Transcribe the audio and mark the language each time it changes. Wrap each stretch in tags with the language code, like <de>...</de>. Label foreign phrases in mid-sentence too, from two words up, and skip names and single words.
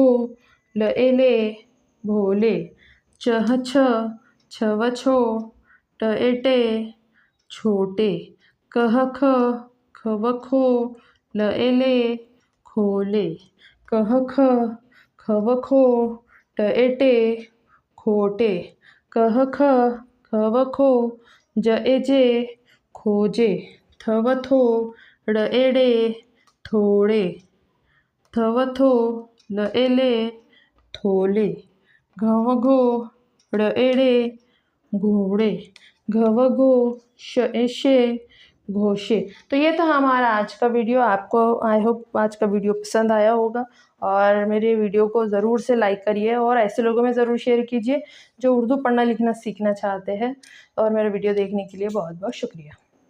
<hi>ल एले भोले चह छ छव छो ट एटे छोटे कह ख खव खो ल एले खोले कह ख खव खो ट एटे खोटे कह ख खव खो ज एजे खोजे थव थो ड़ एड़े थोड़े थव थो ल एले थोले घव घो ड़ एड़े घोड़े घव घो श एशे घोषे। तो ये था हमारा आज का वीडियो। आपको</hi> <en>I hope</en> <hi>आज का वीडियो पसंद आया होगा और मेरे वीडियो को ज़रूर से लाइक करिए और ऐसे लोगों में ज़रूर शेयर कीजिए जो उर्दू पढ़ना लिखना सीखना चाहते हैं। और मेरा वीडियो देखने के लिए बहुत बहुत शुक्रिया।</hi>